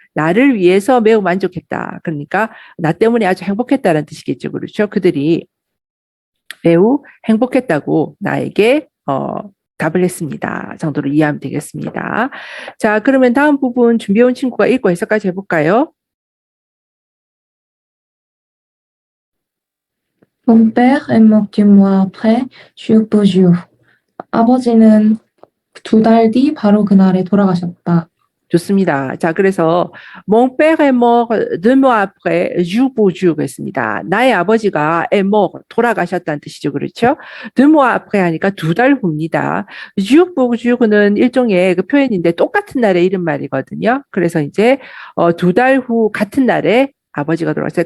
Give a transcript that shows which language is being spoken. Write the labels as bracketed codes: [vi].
[ko] 나를 위해서 매우 만족했다. 그러니까 나 때문에 아주 행복했다는 뜻이겠죠. 그렇죠? 그들이 매우 행복했다고 나에게 답을 했습니다. 정도로 이해하면 되겠습니다. 자, 그러면 다음 부분 준비해온 친구가 읽고 해석까지 해볼까요? [fr] Mon père est mort 2 mois après, jour pour jour. [ko] 아버지는 2달 뒤 바로 그날에 돌아가셨다. 좋습니다. 자, 그래서 [fr] Mon père est mort 2 mois après, jour pour jour [ko] 했습니다. 나의 아버지가 [fr] est mort, [ko] 돌아가셨다는 뜻이죠. 그렇죠? [fr] 2 mois après [ko] 하니까 2달 후입니다. [fr] jour pour jour [ko] 은 일종의 그 표현인데 똑같은 날에 이런 말이거든요. 그래서 이제 2달 후 같은 날에 아버지가 돌아가셨어요.